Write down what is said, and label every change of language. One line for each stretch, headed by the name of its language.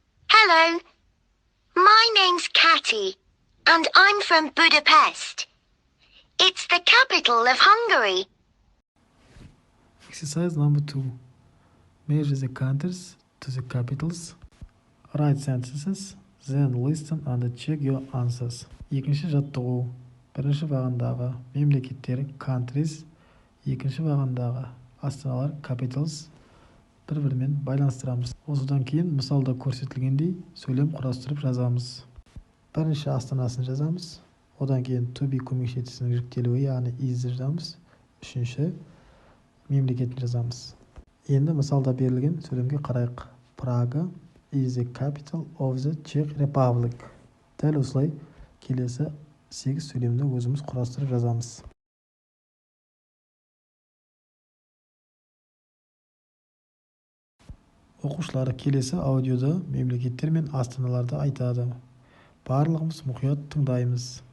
English: Hello, my name's Catty and I'm from Budapest. It's the capital of Hungary. Exercise number 2. Measure the countries to the capitals. Write sentences, then listen and check your answers.
Kazakh: Екінші жаттығу. Бірінші бағандағы мемлекеттер countries, екінші бағандағы астаналар capitals бір-бірімен байланыстырамыз. Осыдан кейін мысалда көрсетілгендей сөйлем құрастырып жазамыз. Бірінші астанасын жазамыз. Одан кейін to be көмекші жүктелуі, яғни is'ді жазамыз. Үшінші мемлекетін жазамыз. Енді мысалда берілген сөйлемге қарайық.
English: Praga is the capital of the Czech Republic.
Kazakh: Дәл осылай келесі 8 сөйлемді өзіміз құрастырып жазамыз. Оқушылар келесі аудиода мемлекеттер мен астаналарды айтады. Барлығымыз мұқият тыңдаймыз.